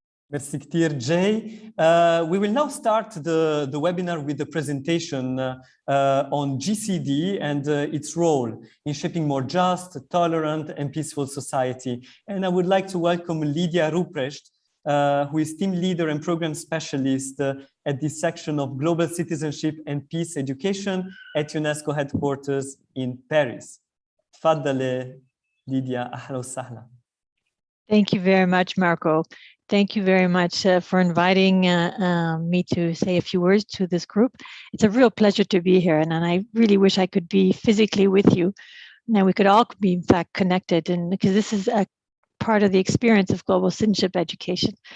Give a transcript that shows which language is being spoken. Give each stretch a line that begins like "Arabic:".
French: Merci
Arabic: كتير,
English: Jay. We will now start the webinar with the presentation on GCED and its role in shaping more just, tolerant, and peaceful society. And I would like to welcome Lydia Ruprecht, who is team leader and program specialist at this section of Global Citizenship and Peace Education at UNESCO headquarters in Paris.
Arabic: تفضلي Lydia, أهلا وسهلا.
English: Thank you very much, Marco. Thank you very much for inviting me to say a few words to this group. It's a real pleasure to be here, and I really wish I could be physically with you. Now we could all be, in fact, connected, and because this is a part of the experience of global citizenship education.